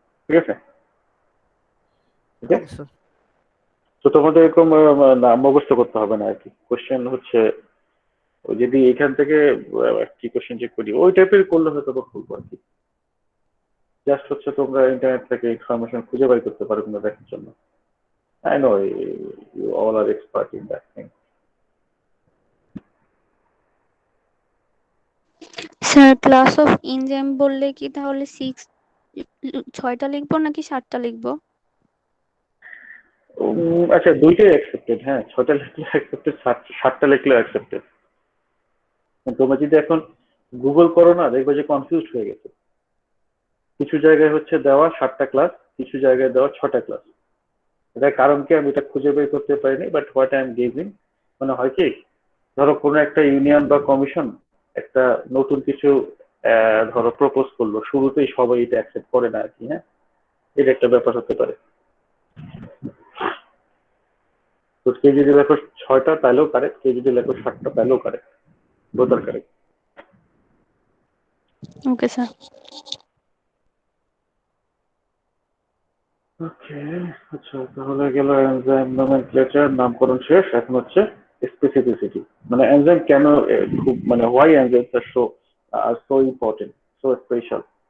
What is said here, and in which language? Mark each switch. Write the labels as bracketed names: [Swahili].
[Bangla] ঠিক আছে, তো তোমাদের এরকম মুখস্থ করতে হবে না আর কি। কোশ্চেন হচ্ছে যদি এখান থেকে কি কোশ্চেন চেক করি ওই টাইপের করলে হয়তো খুলবো আর কি। জাস্ট হচ্ছে তোমরা ইন্টারনেট থেকে ইনফরমেশন খুঁজে বের করতে পারো কিনা দেখার জন্য। [English] I know you all are expert in that thing. [Bangla] Sir class of enzyme বললে কি তাহলে 6টা লিখবো নাকি 7টা লিখবো? আচ্ছা, দুইটাই অ্যাকসেপ্টেড। হ্যাঁ, 6টা লিখলে অ্যাকসেপ্টেড, 7টা লিখলে অ্যাকসেপ্টেড। তোমরা যদি এখন গুগল করো না, দেখবে যে কনফিউজ হয়ে গেছে। কিছু জায়গায় হচ্ছে দেওয়া 7টা ক্লাস, কিছু জায়গায় দেওয়া 6টা ক্লাস। এটার কারণ কি আমি এটা খুঁজে বের করতে পারিনি, [English] but what I am giving [Bangla] মানে হয় কি, ধরো কোনো একটা ইউনিয়ন বা কমিশন একটা নতুন কিছু ধরো প্রপোজ করলো, শুরুতেই সবাই এটা অ্যাকসেপ্ট করে না আর কি। হ্যাঁ, এটা একটা ব্যাপার হতে পারে। তো কেউ যদি লেখো 6টা তাহলেও কারেক্ট, কেউ যদি লেখো 7টা তাহলেও কারেক্ট, [English] Both are correct. [Bangla] Okay sir. ওকে, আচ্ছা, তাহলে গেল এনজাইম নোমেনক্লেচার, নামকরণ শেষ। এখন হচ্ছে [English] specificity. [Bangla] মানে enzyme কেন খুব মানে [English] why enzymes are so important, so special?